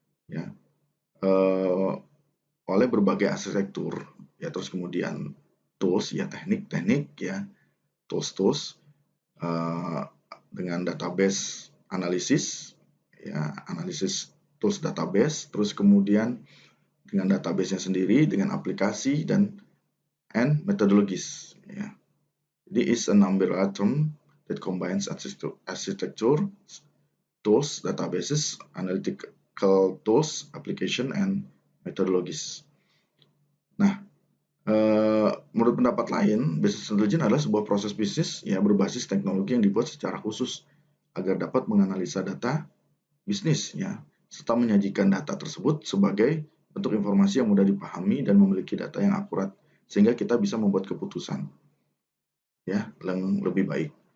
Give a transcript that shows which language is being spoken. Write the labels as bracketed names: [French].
[Indonesian] ya, oleh berbagai arsitektur ya, terus kemudian tools ya, teknik-teknik ya, tools dengan database analisis ya, analisis tools database, terus kemudian dengan database-nya sendiri, dengan aplikasi dan methodologies ya. Jadi [English] is an umbrella term that combines architecture, tools, databases, analytical tools, application, and methodologies. [Indonesian] Nah, menurut pendapat lain, business intelligence adalah sebuah proses bisnis ya berbasis teknologi yang dibuat secara khusus agar dapat menganalisa data bisnis ya, serta menyajikan data tersebut sebagai bentuk informasi yang mudah dipahami dan memiliki data yang akurat sehingga kita bisa membuat keputusan ya yang lebih baik.